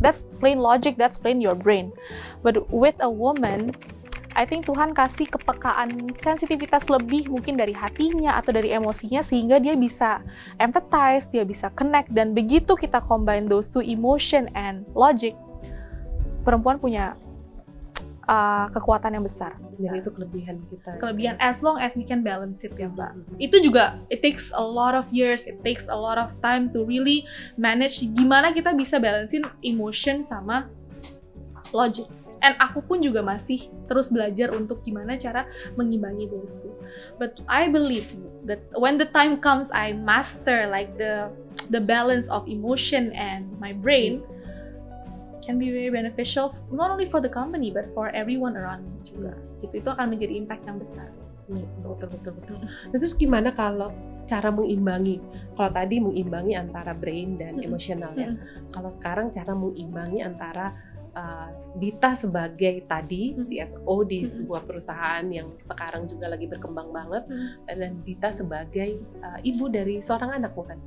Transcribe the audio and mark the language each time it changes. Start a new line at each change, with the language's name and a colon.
English: That's plain logic, that's plain your brain. But with a woman, I think
Indonesian: Tuhan kasih kepekaan, sensitivitas lebih mungkin dari hatinya atau dari emosinya sehingga dia bisa
English: empathize,
Indonesian: dia bisa
English: connect,
Indonesian: dan begitu kita
English: combine those two, emotion and logic,
Indonesian: perempuan punya kekuatan yang besar. Dan itu kelebihan kita. Kelebihan
English: as long as we can balance it
Indonesian: ya Mbak. Itu juga
English: it takes a lot of years, it takes a lot of time to really manage
Indonesian: gimana kita bisa balancein
English: emotion sama logic.
Indonesian: And aku pun juga masih terus belajar untuk gimana cara mengimbangi
English: those two. But I believe that when the time comes I master like the balance of emotion and my brain, can be very beneficial not only for the company but for everyone around me
Indonesian: juga. Gitu, itu akan menjadi impact yang besar. Betul. Nah, terus gimana kalau cara mengimbangi? Kalau tadi mengimbangi antara brain dan emosional ya. Kalau sekarang cara mengimbangi antara Dita sebagai tadi CSO di sebuah perusahaan yang sekarang juga lagi berkembang banget, dan Dita sebagai ibu dari seorang anak, bukan?